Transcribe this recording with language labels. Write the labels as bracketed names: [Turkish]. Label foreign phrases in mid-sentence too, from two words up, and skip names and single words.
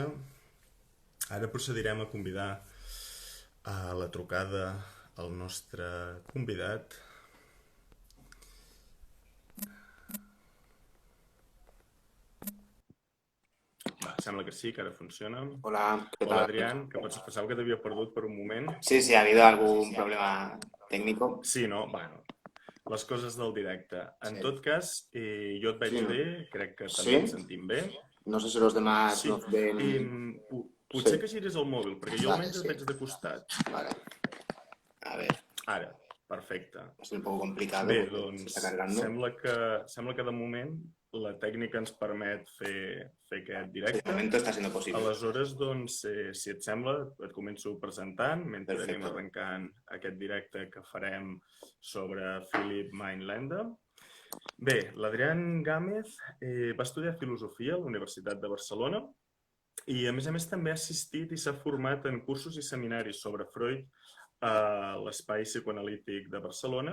[Catalan] Ara procedirem a convidar a la trucada al nostre convidat. Va, sembla que sí, que ara funciona. [Spanish] Hola, ¿qué Hola, tal? [Catalan] Adrián, que pensava que t'havia perdut per un moment. [Spanish] Sí, sí, ha habido algún problema técnico. [Catalan] Sí, no? Bueno, les coses del directe. En Sí. tot cas, jo et veig [Spanish] Sí, ¿no? [Catalan] bé, crec que també [Spanish] ¿Sí? [Catalan] ens sentim bé. [Spanish] No sé si los demás Sí, nos ven. [Catalan] potser [Spanish] Sí, [Catalan] que giris el mòbil, perquè jo [Spanish] vale, [Catalan] almenys et [Spanish] sí. [Catalan] veig de costat. [Spanish] Vale. A ver, [Catalan] Ara, perfecte. [Spanish] es un poco complicado [Catalan] Bé, [Spanish] porque se está [Catalan] doncs [Spanish] cargando. [Catalan] sembla que de moment la tècnica ens permet fer aquest [Spanish] Sí, de [Catalan] directe. [Spanish] momento está siendo posible. [Catalan] Aleshores, doncs, si et sembla, et començo presentant mentre anem [Spanish] Perfecto. [Catalan] arrencant aquest directe que farem sobre Philip Mainlander. Bé, l'Adrián Gámez va estudiar Filosofia a la Universitat de Barcelona i, a més també ha assistit i s'ha format en cursos i seminaris sobre Freud a l'Espai Psicoanalític de Barcelona.